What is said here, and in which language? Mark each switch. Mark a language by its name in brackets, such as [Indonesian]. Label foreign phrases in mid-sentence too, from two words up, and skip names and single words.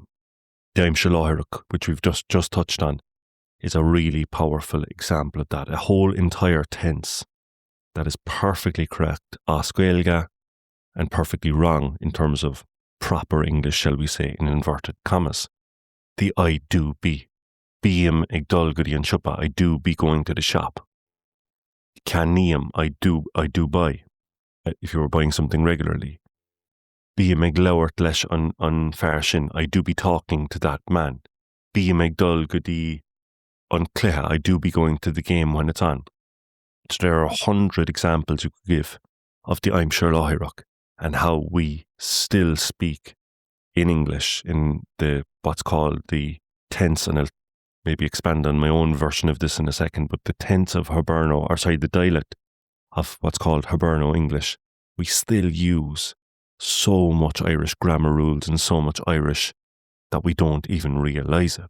[English] The Imshir, which we've just touched on, is a really powerful example of that. A whole entire tense that is perfectly correct, [Irish] as Gaeilge, [English] and perfectly wrong in terms of proper English, shall we say, in inverted commas. The I do be. [Irish] Bíam ag dul go dtí an siopa, [English] I do be going to the shop. Caníam, I do buy, if you were buying something regularly. [Irish] Bíam ag labhairt leis an fear sin, [English] I do be talking to that man. [Irish] Bíam ag dul go dtí an cluiche, [English] I do be going to the game when it's on. So there are 100 examples you could give of the Imshir and how we still speak in English in the what's called the tense, and I'll maybe expand on my own version of this in a second, but the tense of the dialect of what's called Hiberno-English, we still use so much Irish grammar rules and so much Irish that we don't even realise it.